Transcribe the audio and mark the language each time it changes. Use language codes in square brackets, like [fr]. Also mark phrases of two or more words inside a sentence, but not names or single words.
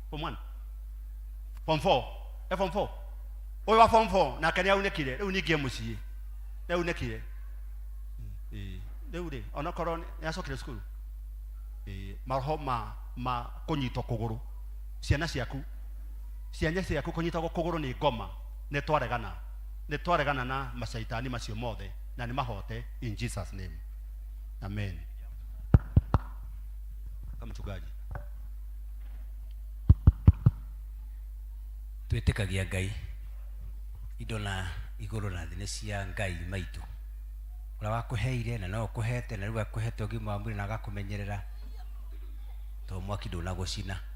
[ki] form 4 uyu wa form 4 nake ni aunikire riu ningi mucii ni aunikire riu ri onakorwo ni acokire cukuru maroho ma kunyitwo kuguru ciana ciaku kunyitwo kuguru ni ngoma ni twaregana na macaitani macio mothe na ni mahote [en] in Jesus name amen [sw] kama mchungaji [ki] twitikagia Ngai indo na iguru na thine cia Ngai maitu ura wakuheire na no kuhete na riu akuhete ugima wa mwiri na agakumenyerera to mwaki ndunagucina